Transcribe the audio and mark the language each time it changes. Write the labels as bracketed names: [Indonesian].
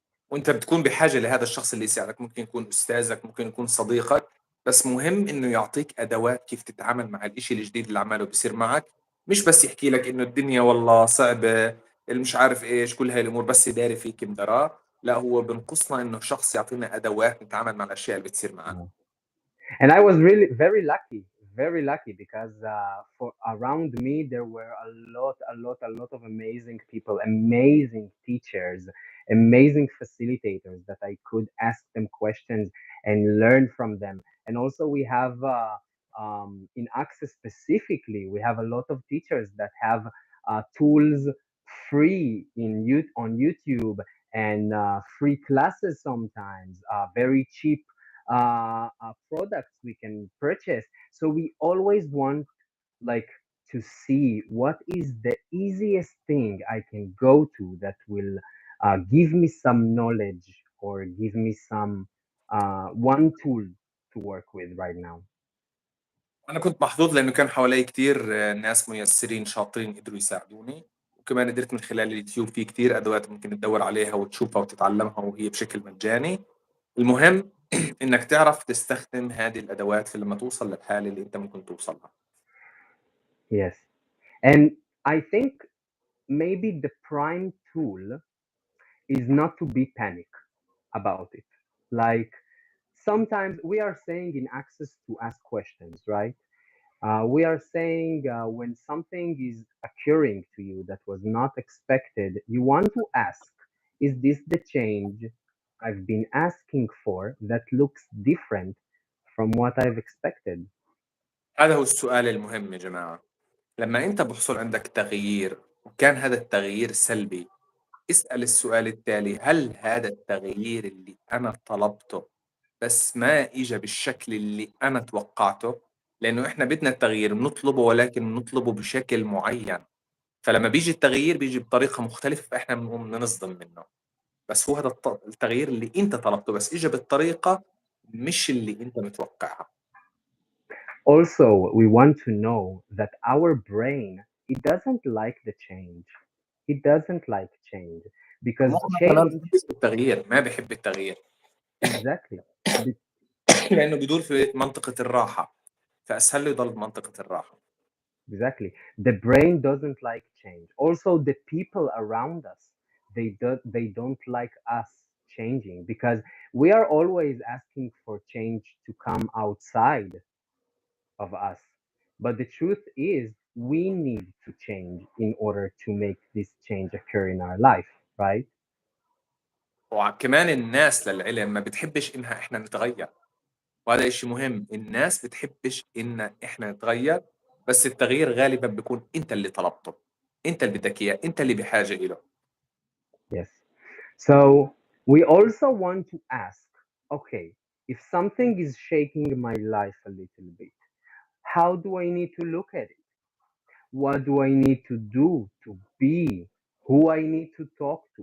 [Arabic] وأنت بتكون بحاجة لهذا الشخص اللي يساعدك، ممكن يكون أستاذك، ممكن يكون صديقك، بس مهم إنه يعطيك أدوات كيف تتعامل مع الإشي الجديد اللي عماله بيصير معك، مش بس يحكي لك إنه الدنيا والله صعبة، اللي مش عارف إيش، كل هاي الأمور بس يداري فيك مدراه، لا هو بنقصنا إنه شخص يعطينا أدوات نتعامل مع الأشياء اللي بتصير معنا. [English] And I was really very lucky because for around me there were a lot of amazing people, amazing teachers, amazing facilitators that I could ask them questions and learn from them. And also we have in Access specifically, we have a lot of teachers that have tools free on YouTube and free classes sometimes, very cheap products we can purchase. So we always want like to see what is the easiest thing I can go to that will give me some knowledge or give me some one tool to work with right now. [Arabic] أنا كنت محظوظ لأنه كان حوالي كتير ناس ميسرين شاطرين قدروا يساعدوني، وكمان قدرت من خلال اليوتيوب في كتير أدوات ممكن تدور عليها وتشوفها وتتعلمها وهي بشكل مجاني. المهم إنك تعرف تستخدم هذه الأدوات لما توصل للحالة اللي أنت ممكن توصلها. [English] Yes. And I think maybe the prime tool is not to be panic about it. Like sometimes we are saying in Access to ask questions, right? We are saying when something is occurring to you that was not expected, you want to ask, is this the change I've been asking for that looks different from what I've expected? [Arabic] هذا هو السؤال المهم يا جماعة. لما أنت بحصل عندك تغيير وكان هذا التغيير سلبي، اسأل السؤال التالي: هل هذا التغيير اللي أنا طلبته بس ما إجا بالشكل اللي أنا توقعته؟ لأنه إحنا بدنا التغيير بنطلبه، ولكن نطلبه بشكل معين، فلما بيجي التغيير بيجي بطريقة مختلفة فإحنا بنقوم نصدم منه. بس هو هذا التغيير اللي أنت طلبته بس إجا بالطريقة مش اللي أنت متوقعها. [English] Also, we want to know that our brain, it doesn't like the change. It doesn't like change because [Arabic] مخنا كمان [English] change, [Arabic] بيحب التغيير، ما بيحب التغيير. [English] exactly. Be- [Arabic] لأنه بدور في منطقة الراحة، فأسهل له يضل بمنطقة الراحة. [English] Exactly. The brain doesn't like change. Also, the people around us, they don't like us changing because we are always asking for change to come outside of us. But the truth is, we need to change in order to make this change occur in our life, right? [Arabic] وكمان الناس للعلم ما بتحبش إنها إحنا نتغير، وهذا إشي مهم. الناس بتحبش إن إحنا نتغير، بس التغيير غالبا بيكون أنت اللي طلبته، أنت اللي بدك إياه، أنت اللي بحاجة إله. [English] Yes. So we also want to ask, okay, if something is shaking my life a little bit, how do I need to look at it? What do I need to do to be? Who I need to talk to?